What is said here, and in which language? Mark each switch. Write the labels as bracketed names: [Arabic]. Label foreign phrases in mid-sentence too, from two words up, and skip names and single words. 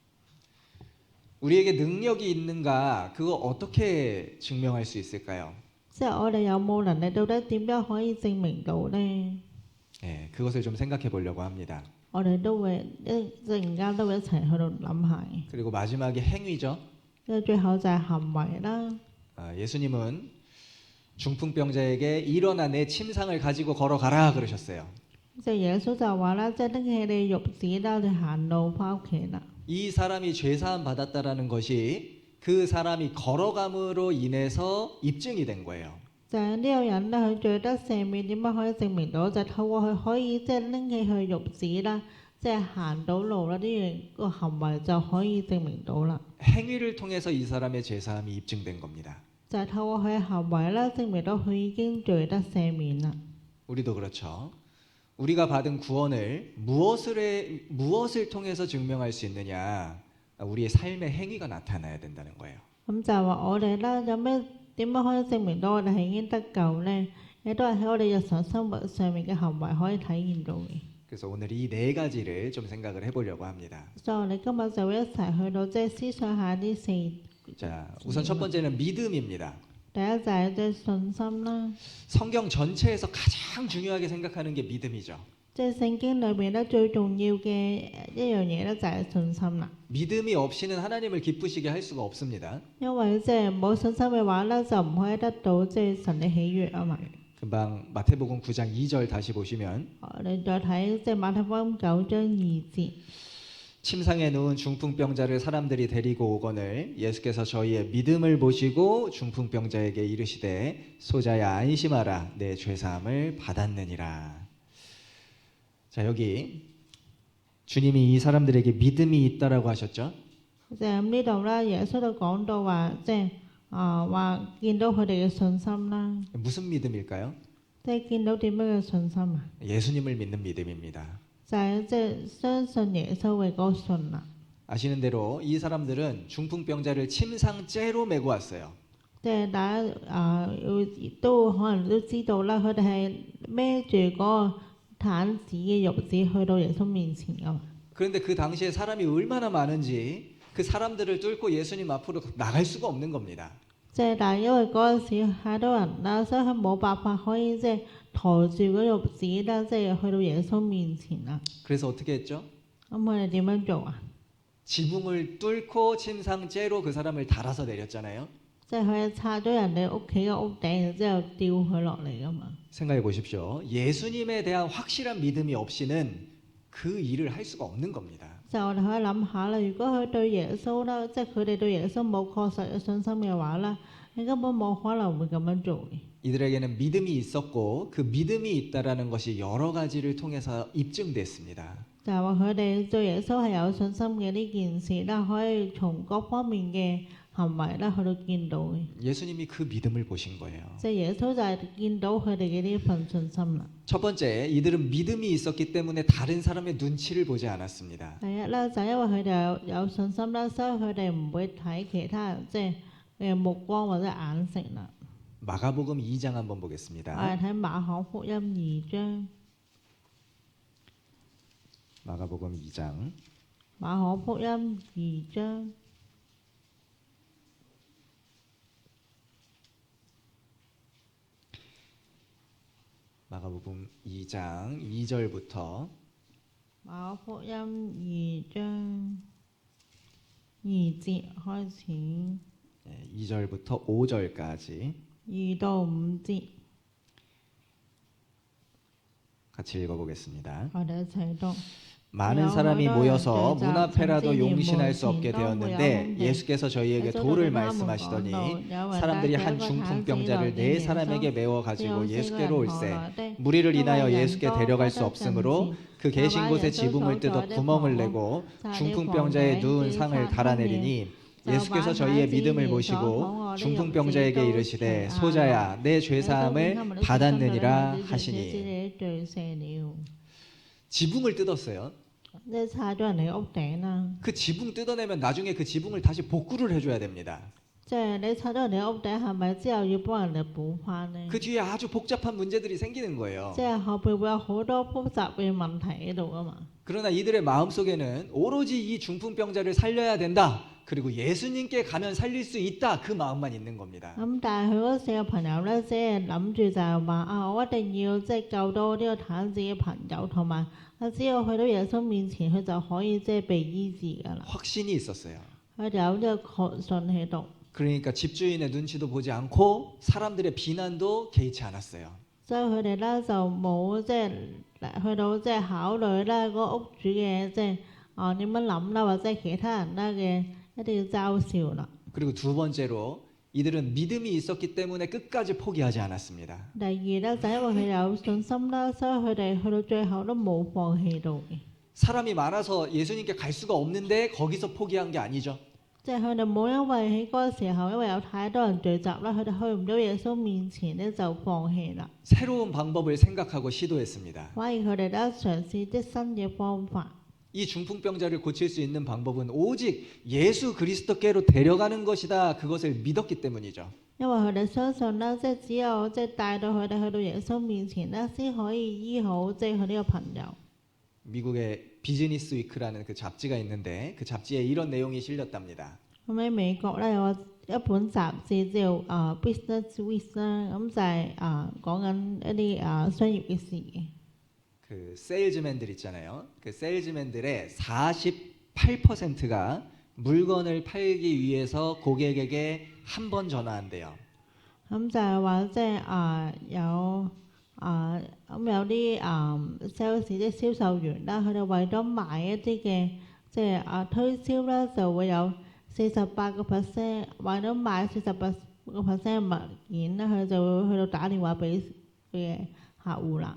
[Korean] 우리에게 능력이 있는가 그거 어떻게 증명할 수 있을까요? [Cantonese] 即係我哋有冇能力，到底點樣可以證明到呢？ [Korean] 네, 그것을 좀 생각해 보려고 합니다. [Cantonese] 我哋都會陣間都會一齊去到諗下嘅。 [Korean] 그리고 마지막에 행위죠. [Cantonese] 即係最後就係行為啦。 [Korean] 예수님은 중풍병자에게 일어나 내 침상을 가지고 걸어가라 그러셨어요. [Cantonese] 即係耶穌就話啦，即係拎起你褥子啦，你行路翻屋企啦。 [Korean] 이 사람이 죄사함 받았다라는 것이 그 사람이 걸어감으로 인해서 입증이 된 거예요. [Cantonese] 就係呢個人咧，佢罪得赦免點樣可以證明到？就係透過佢可以即係拎起佢褥子啦，即係行到路啦，呢樣個行為就可以證明到啦。 [Korean] 행위를 통해서 이 사람의 죄사함이 입증된 겁니다. [Cantonese] 就係透過佢嘅行為啦，證明到佢已經罪得赦免啦。 [Korean] 우리도 그렇죠. 우리가 받은 구원을 무엇을 통해서 증명할 수 있느냐? 우리의 삶의 행위가 나타나야 된다는 거예요. [Cantonese] 咁就係話我哋啦，有咩點樣可以證明到我哋係已經得救咧？亦都係喺我哋日常生活上面嘅行為可以體現到嘅。 [Korean] 그래서 오늘 이 네 가지를 좀 생각을 해보려고 합니다. [Cantonese] 所以我哋今日就會一齊去到即係思想下呢四。 [Korean] 자, 우선 첫 번째는 믿음입니다. [Cantonese] 第一就係即係信心啦， [Korean] 성경 전체에서 가장 중요하게 생각하는 게 믿음이죠. [Cantonese] 即係聖經裏邊咧最重要嘅一樣嘢咧就係信心啦。 [Korean] 믿음이 없이는 하나님을 기쁘시게 할 수가 없습니다. [Cantonese] 因為即係冇信心嘅話咧，就唔可以得到即係神嘅喜悅啊嘛。 [Korean] 금방 마태복음 9장 2절 다시 보시면 [Cantonese] 我哋再睇即係馬太福音9章2節。 [Korean] 침상에 누운 중풍병자를 사람들이 데리고 오거늘 예수께서 저희의 믿음을 보시고 중풍병자에게 이르시되 소자야 안심하라 내 죄사함을 받았느니라. 자, 여기 주님이 이 사람들에게 믿음이 있다라고 하셨죠? [Cantonese] 就係呢度啦，耶穌都講到話即係話見到佢哋嘅信心啦， [Korean] 무슨 믿음일까요? [Cantonese] 即係見到點樣嘅信心啊？ [Korean] 예수님을 믿는 믿음입니다. [Cantonese] 就係即係相信耶穌嘅嗰個信啦。 [Korean] 아시는 대로 이 사람들은 중풍병자를 침상째로 메고 왔어요. [Cantonese] 即係大家都可能都知道啦，佢哋係孭住嗰個癱子嘅褥子去到耶穌面前噶嘛。 [Korean] 그런데 그 당시에 사람이 얼마나 많은지 그 사람들을 뚫고 예수님 앞으로 나갈 수가 없는 겁니다. [Cantonese] 即係但係因為嗰陣時太多人啦，所以佢冇辦法可以即係抬住嗰褥子啦，即係去到耶穌面前啦。 [Korean] 그래서 어떻게 했죠? [Cantonese] 咁佢哋點樣做啊？ [Korean] 지붕을 뚫고 침상째로 그 사람을 달아서 내렸잖아요. [Cantonese] 即係佢係拆咗人哋屋企嘅屋頂，然之後吊佢落嚟噶嘛。 [Korean] 생각해 보십시오. 예수님에 대한 확실한 믿음이 없이는 그 일을 할 수가 없는 겁니다. [Cantonese] 就我哋可以諗下啦，如果佢對耶穌啦，即係佢哋對耶穌冇確實嘅信心嘅話啦，你根本冇可能會咁樣做嘅。 [Korean] 이들에게는 믿음이 있었고 그 믿음이 있다라는 것이 여러 가지를 통해서 입증됐습니다. [Cantonese] 就係話佢哋對耶穌係有信心嘅呢件事啦，可以從各方面嘅行為啦去到見到嘅。 [Korean] 예수님이 그 믿음을 보신 거예요. [Cantonese] 即係耶穌就係見到佢哋嘅呢份信心啦。 [Korean] 첫 번째, 이들은 믿음이 있었기 때문에 다른 사람의 눈치를 보지 않았습니다. [Cantonese] 第一啦，就係因為佢哋有信心啦，所以佢哋唔會睇其他人即係嘅目光或者眼色啦。 [Korean] 마가복음 2장 한번 [Cantonese] 我 [Korean] 보겠습니다. [Cantonese] 哋睇馬可福音2章， [Korean] 마가복음 2장 [Cantonese] 馬可福音2章。 [Korean] 마가복음 2장 2절부터 [Cantonese] 馬可福音2章2節開始， [Korean] 2절부터 5절까지 [Cantonese] 2 到5節， [Korean] 같이 읽어보겠습니다. [Cantonese] 我哋一齊讀。 [Korean] 많은 사람이 모여서 문 앞에라도 용신할 수 없게 되었는데 예수께서 저희에게 도를 말씀하시더니 사람들이 한 중풍병자를 네 사람에게 메워 가지고 예수께로 올세 무리를 인하여 예수께 데려갈 수 없으므로 그 계신 곳에 지붕을 뜯어 구멍을 내고 중풍병자의 누운 상을 달아내리니 예수께서 저희의 믿음을 보시고 중풍병자에게 이르시되 소자야 내 죄사함을 받았느니라 하시니. 지붕을 뜯었어요. [Cantonese] 即係拆咗人哋屋頂啦。 [Korean] 그 지붕 뜯어내면 나중에 그 지붕을 다시 복구를 해줘야 됩니다. [Cantonese] 即係你拆咗人哋屋頂，係咪之後要幫人哋補翻呢？ [Korean] 그 뒤에 아주 복잡한 문제들이 생기는 거예요. [Cantonese] 即係後邊會有好多複雜嘅問題喺度噶嘛。 [Korean] 그러나 이들의 마음속에는 오로지 이 중풍병자를 살려야 된다. 그리고 예수님께 가면 살릴 수 있다. 그 마음만 있는 겁니다. [Cantonese] 咁但係佢嗰四個朋友咧，即係諗住就係話啊，我一定要即係救到呢個癱子嘅朋友，同埋只要去到耶穌面前，佢就可以即係被醫治噶啦。 [Korean] 확신이 있었어요. [Cantonese] 佢哋有呢個確信喺度。 [Korean] 그러니까 집주인의 눈치도 보지 않고 사람들의 비난도 개의치 않았어요. [Cantonese] 所以佢哋咧就冇即係去到即係考慮咧嗰個屋主嘅即係點樣諗啦，或者其他人咧嘅一啲嘲笑啦。 [Korean] 그리고 두 번째로 이들은 믿음이 있었기 때문에 끝까지 포기하지 않았습니다. [Cantonese] 第二咧就因為佢哋有信心啦，所以佢哋去到最後都冇放棄到嘅。 [Korean] 사람이 많아서 예수님께 갈 수가 없는데 거기서 포기한 게 아니죠. [Cantonese] 即係佢哋冇因為喺嗰個時候，因為有太多人聚集啦，佢哋去唔到耶穌面前咧就放棄啦。 [Korean] 새로운 방법을 생각하고 시도했습니다. [Cantonese] 反而佢哋咧嘗試啲新嘅方法。 [Korean] 이 중풍병자를 고칠 수 있는 방법은 오직 예수 그리스도께로 데려가는 것이다. 그것을 믿었기 때문이죠. [Cantonese] 因為佢哋相信啦，即係只有即係帶到佢哋去到耶穌面前咧，先可以醫好即係佢呢個朋友。 [Korean] 미국의 비즈니스 위크라는 그 雜誌가 있는데 그 잡지에 이런 내용이 실렸답니다. [Cantonese] 咁喺美國咧有一本雜誌叫 Business Week 啦，咁就係講緊一啲商業嘅事嘅。 [Korean] 그 세일즈맨들 있잖아요. 그 세일즈맨들의 48%가 물건을 팔기 위해서 고객에게 한 번 전화한대요. [Cantonese] 咁就係話即係有有啲sales 即係銷售員啦，佢哋為咗賣一啲嘅即係推銷啦，就會有48%為咗賣48%物件啦，佢哋就會去到打電話俾嘅客戶啦。